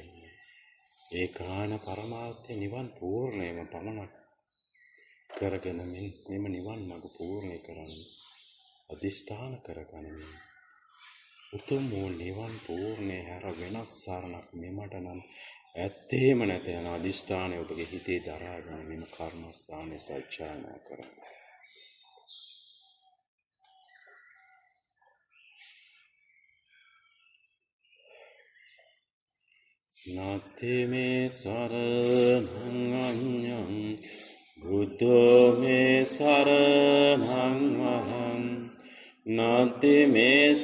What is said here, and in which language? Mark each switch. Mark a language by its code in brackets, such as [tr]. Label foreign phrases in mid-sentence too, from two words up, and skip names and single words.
[si] ඒකාන පරමාර්ථය නිවන් පූර්ණයම පමණක් කරගෙන මෙම නිවන් මඟ පූර්ණය කරන්න අධිෂ්ඨාන කරගනිමින් උතුම් වූ නිවන් පූර්ණය හැර වෙනස් සරණක් මෙමට නම් ඇත්තේම නැත යන අධිෂ්ඨානය ඔබගේ හිතේ දරාගෙන මෙම කර්මස්ථානයේ සත්‍යයනා කරන්න. [pi] නාති මේ සරණං අඤ්ඤං බුද්ධෝ මේ සරණං වරං නාති මේ